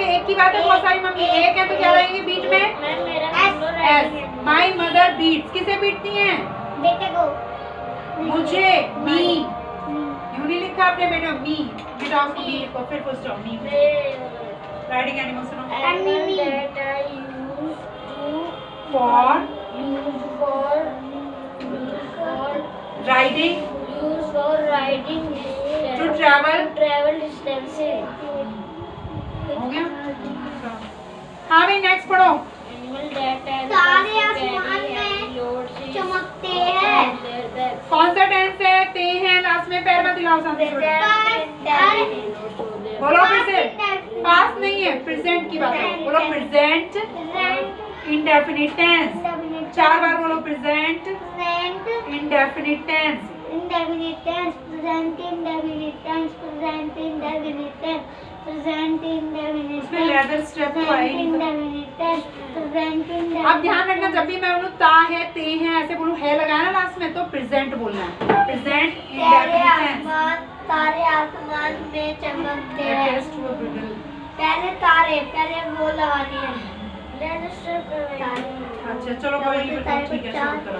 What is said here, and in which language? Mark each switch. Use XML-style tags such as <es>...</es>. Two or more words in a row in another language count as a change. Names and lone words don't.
<hi>एक की बात है, बहुत सारी मम्मी एक है, तो क्या रहेंगे बीच में? मैम मेरा</hi> <en>एस। my mother beats,</en> <hi>किसे पीटती हैं? बेटे को। मुझे। मी। यूं नहीं लिखा आपने बेटा, मी। बेटा उसको मी लिखो, फिर फुल स्टॉप।</hi> <en>मी। writing animal सुनो। Animal that I used for riding, to travel distances.</en> <hi>हो गया? हाँ भाई नेक्स्ट पढ़ो।</hi> <en>Animal that I</en> <hi>तारे आसमान में चमकते हैं। कौन सा टेंस है? ते हैं, लास्ट में पैर मत हिलाओ सामने। बोलो फिर से। पास्ट नहीं है, प्रेजेंट की बात है। बोलो</hi> <en>present indefinite tense.</en> <hi>4 बार बोलो</hi> <en>present indefinite tense. indefinite tense, present indefinite tense, present indefinite tense, present indefinite</en> <hi>उसमें</hi> <en>leather step</en> <hi>तो आए नहीं।</hi> <en>indefinite tense, present indefinite।</en> <hi>अब ध्यान रखना, जब भी मैं बोलूँ ता है, ते हैं, ऐसे बोलूँ है लगाया ना लास्ट में, तो प्रेजेंट बोलना है।</hi> <en>present indefinite tense.</en> <hi>तारे आसमान में चमकते हैं। टेस्ट हुआ बिल्कुल। पहले तारे, पहले वो लगानी है। अच्छा चलो कोई नहीं, बिल्कुल ठीक है, शुरू करो।</hi>